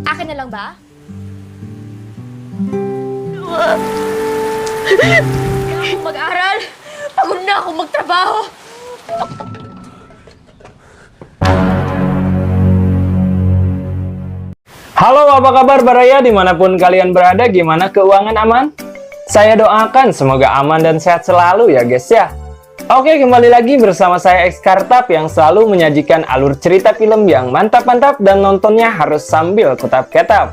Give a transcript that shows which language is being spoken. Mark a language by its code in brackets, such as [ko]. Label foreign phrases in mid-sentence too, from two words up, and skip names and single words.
[tl] na lang ba? Kaya akong mag-aral. Pagod na akong magtrabaho. [id] Halo, apa kabar Baraya? Dimanapun kalian berada, gimana keuangan aman? Saya doakan semoga aman dan sehat selalu ya guys ya. Oke, kembali lagi bersama saya Xkartap yang selalu menyajikan alur cerita film yang mantap-mantap dan nontonnya harus sambil kutap-ketap.